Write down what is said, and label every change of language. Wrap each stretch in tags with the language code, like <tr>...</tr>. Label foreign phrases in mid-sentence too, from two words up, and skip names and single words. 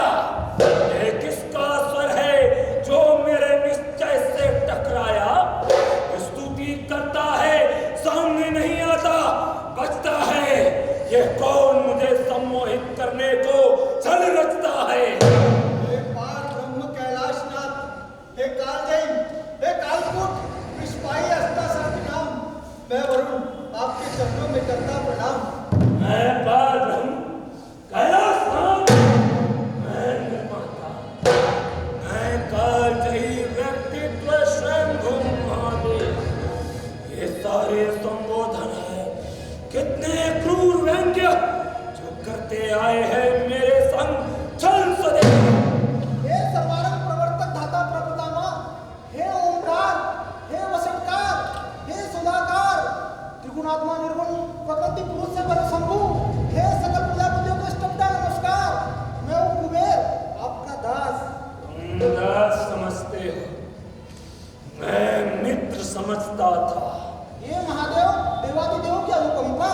<hi>ये किसका स्वर है जो मेरे निश्चय से टकराया? स्तुति करता है, सामने नहीं आता, बचता है। ये कौन मुझे सम्मोहित करने को छल रचता है? हे पार ब्रह्म कैलाशनाथ, हे कालजयी, हे कालकूट, विश्वाई अस्तासहस्र नाम, मैं वरुण आपके चरणों में करता प्रणाम। मैं पारब्रह्म कैलाशनाथ, मैं निर्माता, मैं कालजयी व्यक्तित्व स्वयंभू महादेव। ये सारे संबोधन है कितने क्रूर व्यंग्य जो करते आए हैं मेरे संग छल सदैव। हे सर्वारंग प्रवर्तक धाता प्रपितामह, हे ओंकार, हे वसंतकार, हे सुधाकार, त्रिगुणात्मा निर्गुण प्रकृति पुरुष से पर शंभु, हे सकल प्रजापतियों को स्तुति नमस्कार। मैं हूँ कुबेर, आपका दास। तुम दास समझते हो, मैं मित्र समझता था। हे महादेव, देवादिदेवों की अनुकंपा।</hi>